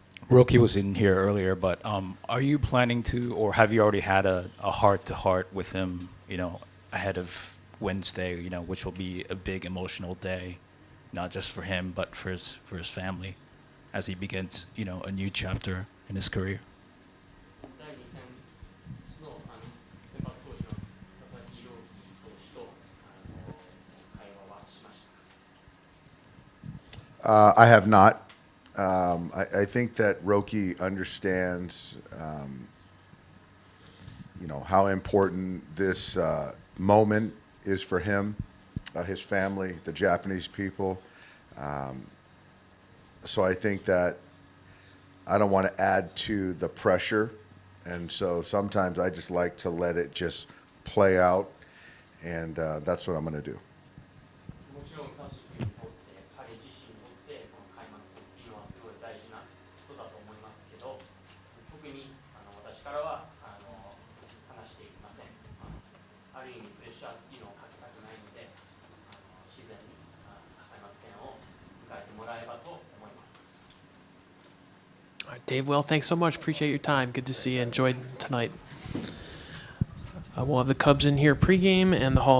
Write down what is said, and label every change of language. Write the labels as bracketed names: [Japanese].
[English] Roki was in here earlier, but are you planning to, or have you already had a heart-to-heart with him, ahead of Wednesday, which will be a big emotional day, not just for him, but for his family, as he begins, a new chapter in his career? [Japanese] 第2戦の先発投手の佐々木朗希投手と会話はしましたか？ [English] I have not. I think that Roki understands, how important this moment is for him, his family, the Japanese people. So I think that I don't want to add to the pressure. And so sometimes I just like to let it just play out. And that's what I'm going to do. [Japanese] もちろんタスクにとって彼自身にとってこの開幕戦っていうのはすごい大事なことだと思いますけど、特に私からは話していません。ある意味プレッシャーっていうのをかけたくないので、自然に開幕戦を迎えてもらえばと思います。 [English] All right, Dave, well, thanks so much. Appreciate your time. Good to see you. Enjoyed tonight. We'll have the Cubs in here pregame and the Hall